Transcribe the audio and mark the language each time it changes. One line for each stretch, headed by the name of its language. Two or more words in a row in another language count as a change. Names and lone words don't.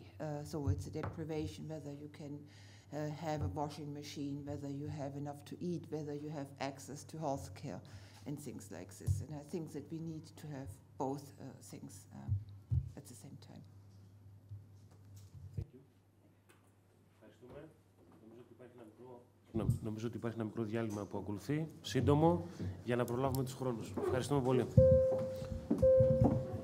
English: So it's a deprivation whether you can have a washing machine, whether you have enough to eat, whether you have access to health care, and things like this. And I think that we need to have both things at the same time. Thank you.
Greek: Ευχαριστούμε. Νομίζω ότι υπάρχει ένα μικρό διάλειμμα που ακολουθεί, σύντομο, για να προλάβουμε τους χρόνους. Ευχαριστούμε πολύ.